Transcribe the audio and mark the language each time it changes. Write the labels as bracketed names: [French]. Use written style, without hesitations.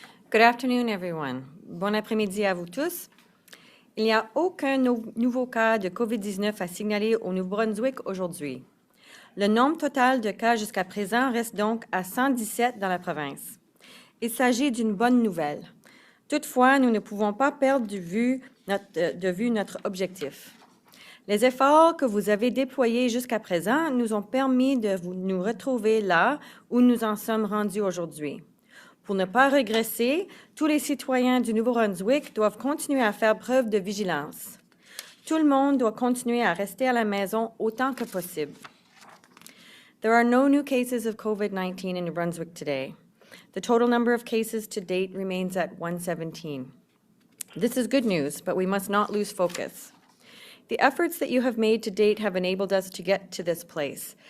[English] Good afternoon, everyone. [French] Bon après-midi à vous tous. Il n'y a aucun nouveau cas de COVID-19 à signaler au Nouveau-Brunswick aujourd'hui. Le nombre total de cas jusqu'à présent reste donc à 117 dans la province. Il s'agit d'une bonne nouvelle. Toutefois, nous ne pouvons pas perdre de vue notre objectif. Les efforts que vous avez déployés jusqu'à présent nous ont permis de nous retrouver là où nous en sommes rendus aujourd'hui. Pour ne pas régresser, tous les citoyens du Nouveau-Brunswick doivent continuer à faire preuve de vigilance. Tout le monde doit continuer à rester à la maison autant que possible. [English] There are no new cases of COVID-19 in New Brunswick today. The total number of cases to date remains at 117. This is good news, but we must not lose focus. The efforts that you have made to date have enabled us to get to this place.